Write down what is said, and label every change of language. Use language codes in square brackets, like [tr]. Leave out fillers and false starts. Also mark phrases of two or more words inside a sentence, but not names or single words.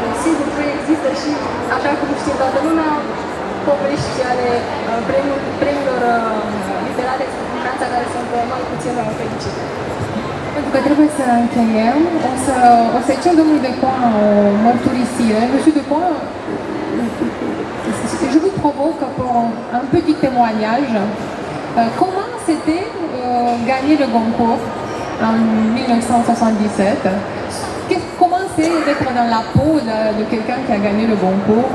[ro] Sigur că există și, așa cum știe toată lumea, povești ale premiilor literare în Franța care sunt mai puțin fericite. Pentru că trebuie să încheiem, o să-i cer domnului Decoin o mărturisire. [fr] Monsieur Decoin, je vous provoque pour un petit témoignage. Comment c'était gagner le Goncourt en 1977? Comment c'est d'être dans la peau de quelqu'un qui a gagné le Goncourt?